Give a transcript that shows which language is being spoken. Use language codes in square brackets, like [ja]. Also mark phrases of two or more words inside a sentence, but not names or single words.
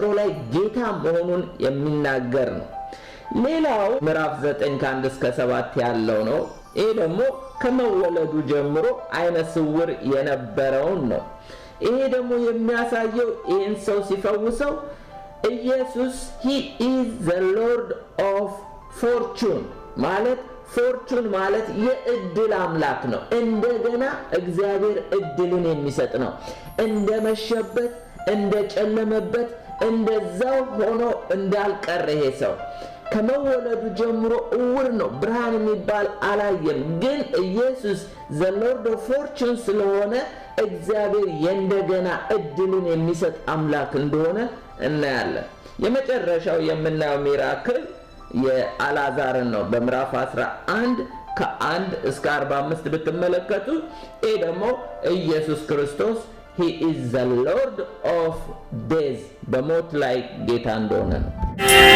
[am] ላይ ጌታ መሆኑን የሚናገር ነው። ሌላው ምዕራፍ 9 ከ1 እስከ 7 ያለው ነው። ይሄ ደግሞ ከመወለዱ ጀምሮ አይነ ስውር የነበረውን ነው። ይሄ ደግሞ የሚያሳየው ይህን ሰው ሲፈውሰው ኢየሱስ [en] he is the Lord of fortune [am] ማለት ፎርቹን ማለት የእድል አምላክ ነው። እንደገና እግዚአብሔር እድልን የሚሰጥ ነው። እንደመሸበት እንደጨለመበት እንደዛው ሆኖ እንዳልቀረ ይሄ ሰው ከመወለዱ ጀምሮ እውር ነው፣ ብርሃን የሚባል አላየም። ግን ኢየሱስ [en] the Lord of fortune [am] ስለሆነ እግዚአብሔር የእንደገና እድልን የሚሰጥ አምላክ እንደሆነ እናያለን። የመጨረሻው የምናየው ሚራክል የአልዓዛርን ነው። በምዕራፍ 11 ከ1 እስከ 45 ብትመለከቱ ይህ ደግሞ ኢየሱስ ክርስቶስ [en] he is the Lord of days [am] በሞት ላይ ጌታ እንደሆነ ነው።